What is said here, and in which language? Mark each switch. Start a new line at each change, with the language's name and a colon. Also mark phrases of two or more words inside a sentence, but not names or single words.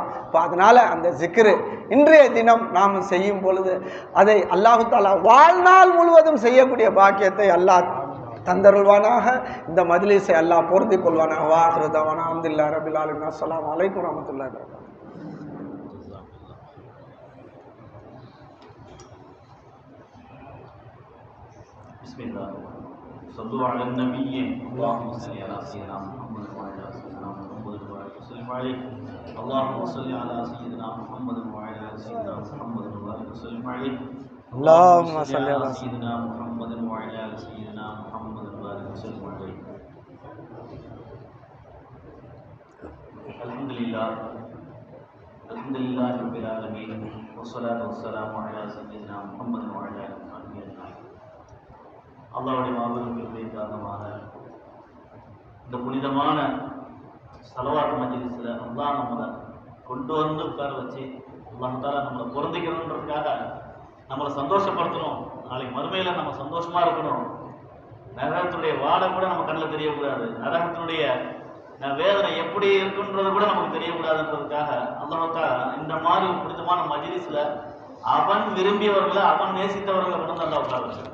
Tamil: அதனால அந்த ஜிக்ரு இன்றைய தினம் நாம் செய்யும் பொழுது அதை அல்லாஹு தஆலா வாழ்நாள் முழுவதும் செய்யக்கூடிய பாக்கியத்தை அல்லாஹ் தந்தருள்வானாக. இந்த மஜ்லிஸை அல்லாஹ் பொருந்திக் கொள்வானாக.
Arabic: وآخر دعوانا الحمد لله رب العالمين. السلام عليكم ورحمة الله وبركاته. பிஸ்மில்லாஹ் صلوا على النبي اللهم صل على سيدنا محمد وعلى سيدنا محمد وسلم عليه اللهم صل على سيدنا محمد وعلى سيدنا محمد وسلم عليه اللهم صل على سيدنا محمد وعلى سيدنا محمد وسلم عليه. الحمد لله رب العالمين والصلاة والسلام على سيدنا محمد وعلى آله أجمعين.
Tamil: அல்லாஹ்வுடைய மாபெரும் கிருபை காரணமாக இந்த புனிதமான ஸலவாத் மஜ்லிஸ்ல அல்லாஹ் நம்மளை கொண்டு வந்து உட்கார வச்சு அல்லாஹ் தஆலா நம்மளை பொருந்திக்கணுன்றதுக்காக நம்மளை சந்தோஷப்படுத்தணும். நாளைக்கு மறுமையில நம்ம சந்தோஷமா இருக்கணும். நரகத்துடைய வாடை கூட நம்ம கண்ணில் தெரியக்கூடாது, நரகத்தினுடைய வேதனை எப்படி இருக்குன்றது கூட நமக்கு தெரியக்கூடாதுன்றதுக்காக அல்லாஹ் தஆலா இந்த மாதிரி ஒரு புனிதமான மஜ்லிஸ்ல அவன் விரும்பியவர்களை, அவன் நேசித்தவர்களை கொண்டு வந்து அல்லாஹ் உட்கார வச்சிருக்கான்.